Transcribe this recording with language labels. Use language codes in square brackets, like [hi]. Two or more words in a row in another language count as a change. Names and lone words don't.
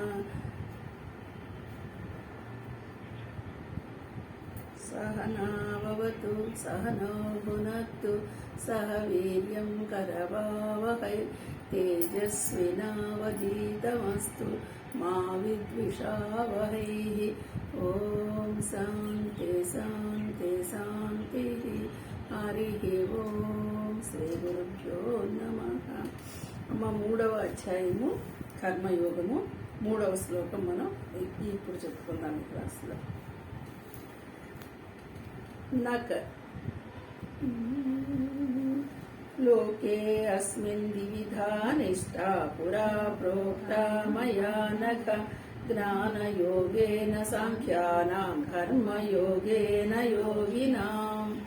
[sa] सहनाववतु सहनौ भुनक्तु सह वीर्यं करवावहै तेजस्विनावधीतमस्तु मा विद्विषावहैः। ॐ शान्ति शान्ति शान्तिः। हरिः ॐ శ్రీ గురుభ్యో నమః। [te] మూడవ అధ్యాయము కర్మయోగము, మూడవ శ్లోకం మనం ఇప్పుడు చెప్పుకుందాం ఈ క్లాసులో. [sa] నక లోకే అస్మిన్ ద్విధా నిష్టా పురా ప్రోక్తా మయా నఖ జ్ఞానయోగేన సాంఖ్యానాం కర్మయోగేన యోగినాం.